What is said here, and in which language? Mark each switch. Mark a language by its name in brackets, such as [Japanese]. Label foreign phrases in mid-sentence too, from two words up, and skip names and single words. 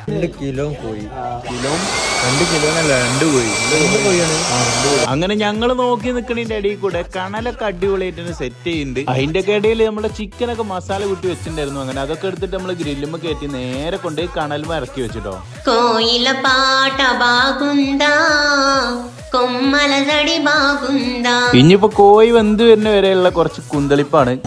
[Malayalam] 2 കിലോ കോഴി, 2 കിലോന്നല്ല 2 കോഴിയാണ്. അങ്ങനെ ഞങ്ങൾ നോക്കി നിക്കണതിന്റെ ഇടയിൽ കൂടെ കണലൊക്കെ അടിപൊളിയായിട്ട് സെറ്റ് ചെയ്യുന്നുണ്ട്. അതിന്റെ ഒക്കെ ഇടയിൽ നമ്മുടെ ചിക്കനൊക്കെ മസാല കൂട്ടി വെച്ചിട്ടുണ്ടായിരുന്നു. അങ്ങനെ അതൊക്കെ എടുത്തിട്ട് നമ്മള് ഗ്രില്ലുമ്പോ കയറ്റി നേരെ കൊണ്ട് കണലുമ്പോ ഇറക്കി വെച്ചിട്ടോ. [Telugu] కోయిల పాట బాగుందా కొమ్మల జడి బాగుందా. [Malayalam] ഇനിയിപ്പോ കോഴി വെന്ത് വരുന്ന വരെയുള്ള കുറച്ച് കുന്തളിപ്പാണ്.